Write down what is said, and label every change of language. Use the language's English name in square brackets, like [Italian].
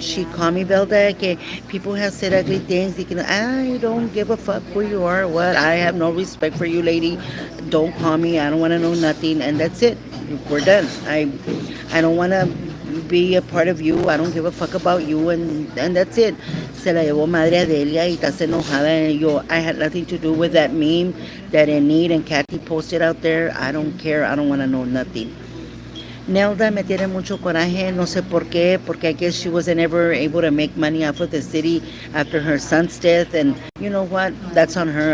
[English] She called me, Velda, que people have said ugly things. I don't give a fuck who you are. What? I have no respect for you, lady. Don't call me. I don't want to know nothing. And that's it. We're done. I don't want to be a part of you. I don't give a fuck about you. And that's it. [Spanish] Se la llevó madre Adelia y estás enojada. [English] Yo, I had nothing to do with that meme that Enid and Kathy posted out there. I don't care. I don't want to know nothing. [Spanish] Nelda me tiene mucho coraje, no sé por qué, porque [English] I guess she wasn't ever able to make money off of the city after her son's death. And you know what? That's on her.